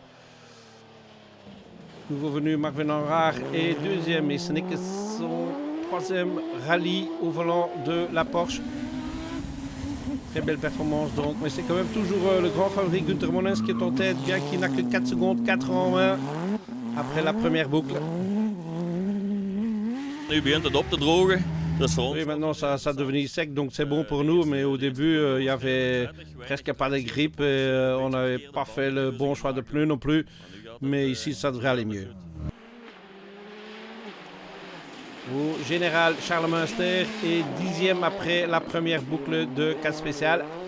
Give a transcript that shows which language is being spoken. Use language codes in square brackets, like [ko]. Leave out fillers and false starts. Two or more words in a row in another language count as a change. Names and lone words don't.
[fr] Nouveau venu Marc Venenraar est 2e et ce n'est que son 3e rallye au volant de la Porsche. Très belle performance donc, mais c'est quand même toujours le grand favori Günther Monens qui est en tête, bien qu'il n'a que 4 secondes, 4 en main après la première boucle. [nl] Nu begint het op te drogen. [fr] Oui, maintenant ça a devenu sec, donc c'est bon pour nous, mais au début il y avait presque pas de grippe et on n'avait pas fait le bon choix de pneus non plus, mais ici ça devrait aller mieux. Au général, Charles Munster est 10e après la première boucle de 4 spéciales.